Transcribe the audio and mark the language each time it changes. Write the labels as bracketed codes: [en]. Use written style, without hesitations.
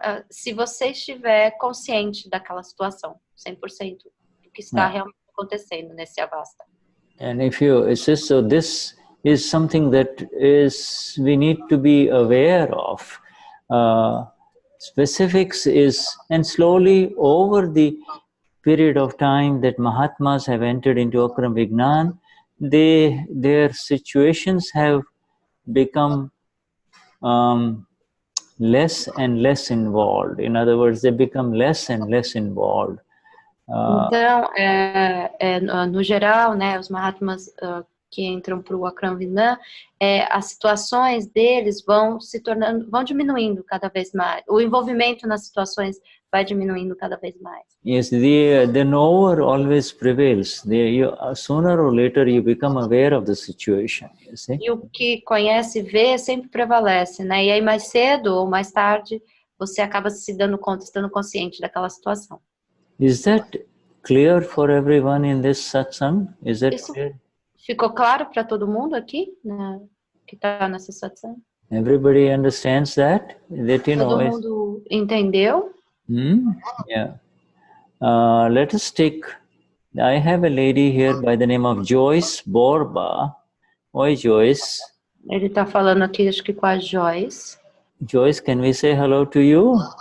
[pt] Se você estiver consciente daquela situação, 100% do que está realmente acontecendo nesse avasta. [en] And if you assist, so this is something that we need to be aware of. Specifics and slowly over the period of time that Mahatmas have entered into Akram Vignan, their situations have become less and less involved. In other words, they become less and less involved. [pt] Então, no geral, né, os Mahatmas que entram para o Akram Vignan, as situações deles vão diminuindo cada vez mais. O envolvimento nas situações vai diminuindo cada vez mais. [en] Yes, the knower always prevails. Sooner or later you become aware of the situation. You see? [pt] E o que conhece e vê sempre prevalece, né? E aí mais cedo ou mais tarde você acaba se dando conta, estando consciente daquela situação. [en] Is that clear for everyone in this satsang? Is that [pt] Isso [en] clear? [pt] ficou claro para todo mundo aqui, né, que está nessa satsang? [en] Everybody understands that? [pt] Todo mundo entendeu? [en] Yeah. Let us take, I have a lady here by the name of Joyce Borba. [pt] Oi, Joyce. Ele está falando aqui, acho que com a Joyce. [en] Joyce, can we say hello to you?